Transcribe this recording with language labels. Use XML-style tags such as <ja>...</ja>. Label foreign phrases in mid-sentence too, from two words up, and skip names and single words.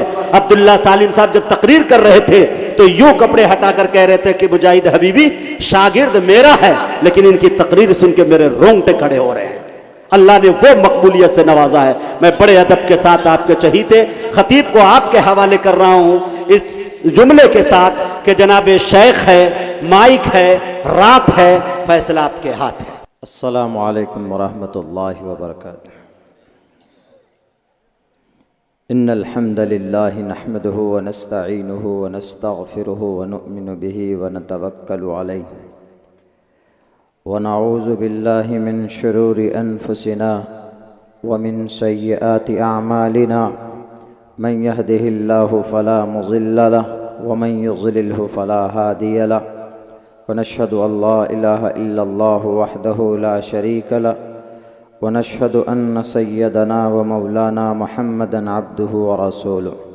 <hi>अब्दुल्ला सालिम साहब जब तकरीर कर रहे थे तो यूं कपड़े हटाकर कह रहे थे कि मुजाहिद हबीबी शागिर्द मेरा है, लेकिन इनकी तकरीर सुन के मेरे रोंगटे खड़े हो रहे हैं। अल्लाह ने वो मकबूलियत से नवाजा है। मैं बड़े अदब के साथ आपके चहीते खतीब को आपके हवाले कर रहा हूं इस जुमले के साथ कि जनाब शेख है, माइक है, रात है, फैसला आपके हाथ है।</hi> <ar>السلام عليكم ورحمة الله وبركاته. إن الحمد لله نحمده ونستعينه ونستغفره ونؤمن به ونتوكل عليه ونعوذ بالله من شرور أنفسنا ومن سيئات أعمالنا. من يهده الله فلا مضل له ومن يضلل فلا هادي له ونشهد أن لا إله إلا الله وحده لا شريك له ونشهد أن سيدنا ومولانا محمدا عبده ورسوله.</ar>